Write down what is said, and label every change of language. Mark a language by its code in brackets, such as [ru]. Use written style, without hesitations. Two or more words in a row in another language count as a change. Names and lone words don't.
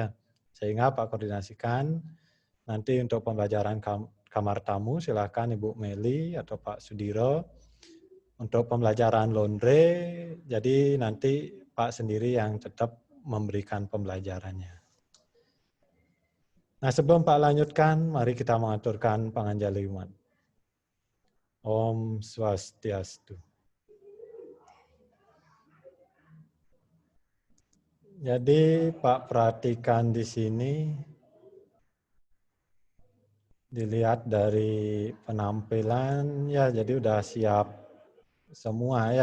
[id] Sehingga Pak koordinasikan nanti untuk pembelajaran kamar tamu silakan Ibu Meli atau Pak Sudiro. Untuk pembelajaran laundry, jadi nanti Pak sendiri yang tetap memberikan pembelajarannya. Nah sebelum Pak lanjutkan, mari kita mengaturkan panganjaliman. [ban] Om Swastiastu. [id] Jadi Pak perhatikan di sini, dilihat dari penampilan, ya jadi udah siap semua ya.